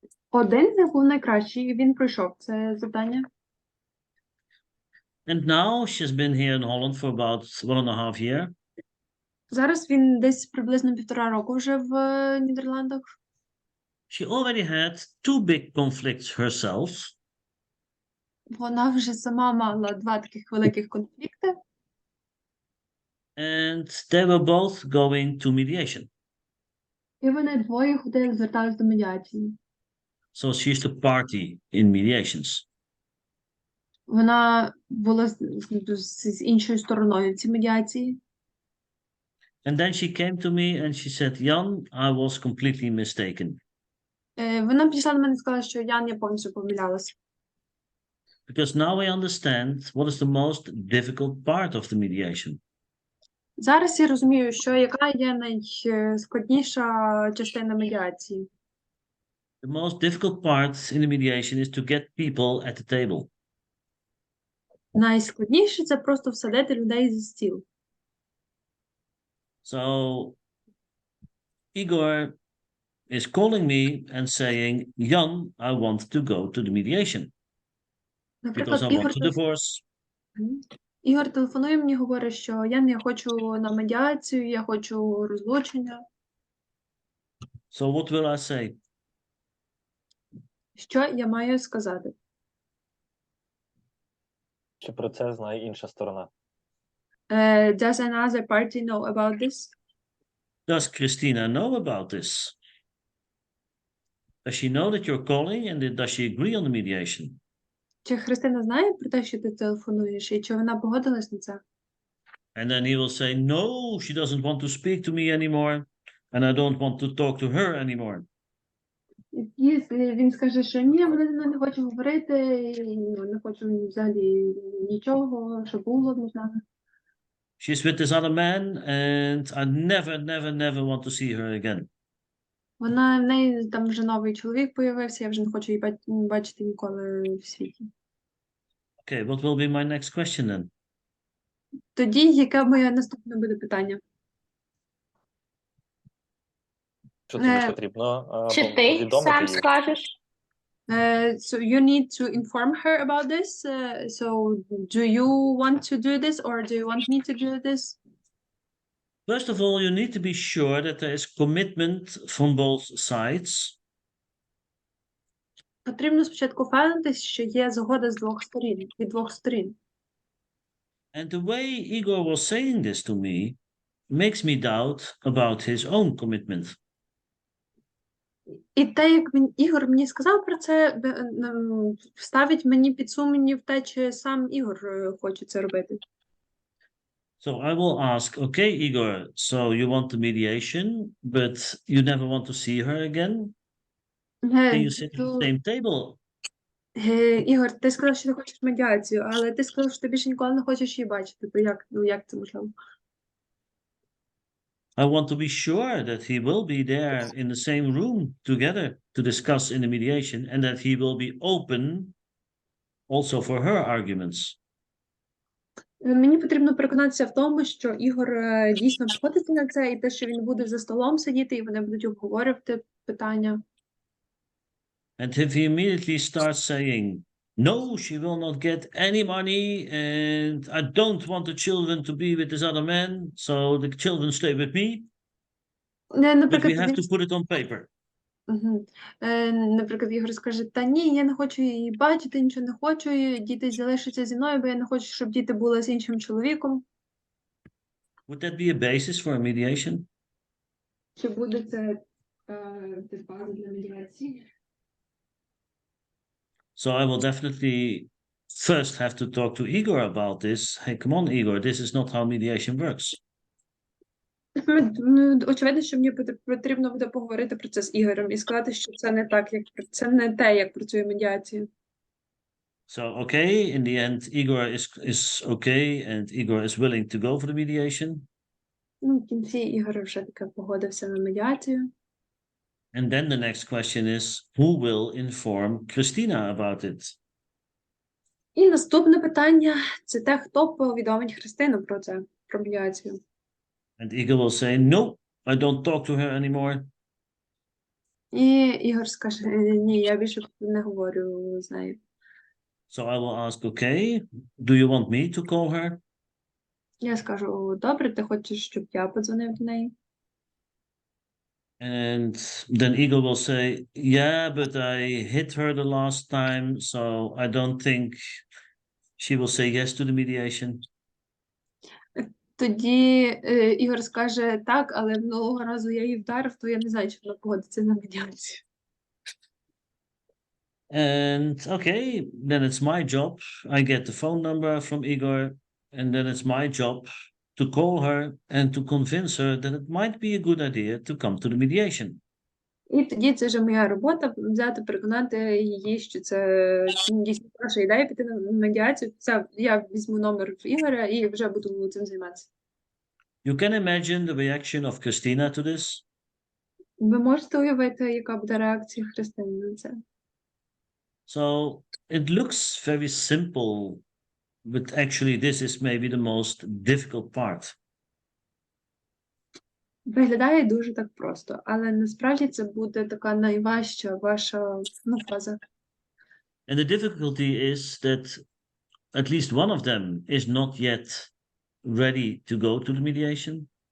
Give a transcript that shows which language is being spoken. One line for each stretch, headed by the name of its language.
Ukrainian: Один з них був найкращий, і він пройшов це завдання.
English: And now she's been here in Holland for about 1.5 years.
Ukrainian: Зараз він десь приблизно 1,5 року вже в Нідерландах.
English: She already had 2 big conflicts herself.
Ukrainian: Вона вже сама мала 2 таких великих конфлікти.
English: And they were both going to mediation.
Ukrainian: І вони двоє ходили, звертались до медіації.
English: So she used to party in mediations.
Ukrainian: Вона була з іншою стороною в цій медіації.
English: And then she came to me and she said, Jan, I was completely mistaken.
Ukrainian: Вона підійшла до мене і сказала, що я повністю помилялася.
English: Because now I understand what is the most difficult part of the mediation.
Ukrainian: Зараз я розумію, що яка є найскладніша частина медіації.
English: The most difficult part in the mediation is to get people at the table.
Ukrainian: Найскладніше – це просто всадити людей за стіл.
English: So Igor is calling me and saying, Jan, I want to go to the mediation because I want to divorce.
Ukrainian: Ігор телефонує мені, говорить, що я хочу на медіацію, я хочу розлучення.
English: So what will I say?
Ukrainian: Що я маю сказати? Чи про це знає інша сторона?
English: Does another party know about this? Does Christina know about this? Does she know that you're calling and does she agree on the mediation?
Ukrainian: Чи Христина знає про те, що ти телефонуєш, і чи вона погодилась на це?
English: And then he will say, no, she doesn't want to speak to me anymore, and I don't want to talk to her anymore.
Ukrainian: І він скаже, що ні, вона не хоче говорити, не хоче взагалі нічого, що було між нами.
English: She's with this other man, and I never want to see her again.
Ukrainian: В неї там вже новий чоловік появився, я вже не хочу її бачити ніколи в світі.
English: Okay, what will be my next question then?
Ukrainian: Тоді, яке моє наступне буде питання? Що тобі потрібно Чи ти повідомити сам їй? скажеш?
English: So you need to inform her about this. So do you want to do this or do you want me to do this? First of all, you need to be sure that there is commitment from both sides.
Ukrainian: Потрібно спочатку впевнитись, що є згода з двох сторін, від двох сторін.
English: And the way Igor was saying this to me makes me doubt about his own commitment.
Ukrainian: І те, як Ігор мені сказав про це, ставить мені під сумнів те, чи сам Ігор хоче це робити.
English: So I will ask, okay, Igor, so you want the mediation, but you never want to see her again? Can you sit at the same table?
Ukrainian: Ігор, ти сказав, що ти хочеш медіацію, але ти сказав, що ти більше ніколи не хочеш її бачити. То як це можливо?
English: I want to be sure that he will be there in the same room together to discuss in the mediation and that he will be open also for her arguments.
Ukrainian: Мені потрібно переконатися в тому, що Ігор дійсно погодиться на це, і те, що він буде за столом сидіти, і вони будуть обговорювати питання.
English: And if he immediately starts saying, no, she will not get any money, and I don't want the children to be with this other man, so the children stay with me, but we have to put it on paper.
Ukrainian: Наприклад, Ігор скаже, та ні, я не хочу її бачити, нічого не хочу, діти залишаться зі мною, бо я не хочу, щоб діти були з іншим чоловіком.
English: Would that be a basis for a mediation?
Ukrainian: Чи буде це база для медіації?
English: So I will definitely first have to talk to Igor about this. Hey, come on, Igor, this is not how mediation works.
Ukrainian: Ну, очевидно, що мені потрібно буде поговорити про це з Ігорем і сказати, що це не так, це не те, як працює медіація.
English: So, okay, in the end, Igor is okay, and Igor is willing to go for the mediation.
Ukrainian: Ну, в кінці Ігор вже таки погодився на медіацію.
English: And then the next question is, who will inform Christina about it?
Ukrainian: І наступне питання – це те, хто повідомить Христину про це, про медіацію.
English: And Igor will say, no, I don't talk to her anymore.
Ukrainian: І Ігор скаже, ні, я більше не говорю з нею.
English: So I will ask, okay, do you want me to call her?
Ukrainian: Я скажу, добре, ти хочеш, щоб я подзвонив до неї?
English: And then Igor will say, yeah, but I hit her the last time, so I don't think she will say yes to the mediation.
Ukrainian: Тоді Ігор скаже, так, але минулого разу я її вдарив, то я не знаю, чи вона погодиться на медіацію.
English: And okay, then it's my job. I get the phone number from Igor, and then it's my job to call her and to convince her that it might be a good idea to come to the mediation.
Ukrainian: І тоді це вже моя робота взяти, переконати її, що це дійсно хороша ідея піти на медіацію. Це я візьму номер в Ігоря і вже буду цим займатися.
English: You can imagine the reaction of Christina to this.
Ukrainian: Ви можете уявити, яка буде реакція Христини на це?
English: So it looks very simple, but actually this is maybe the most difficult part.
Ukrainian: Виглядає дуже так просто, але насправді це буде така найважча ваша фаза.
English: And the difficulty is that at least one of them is not yet ready to go to the mediation.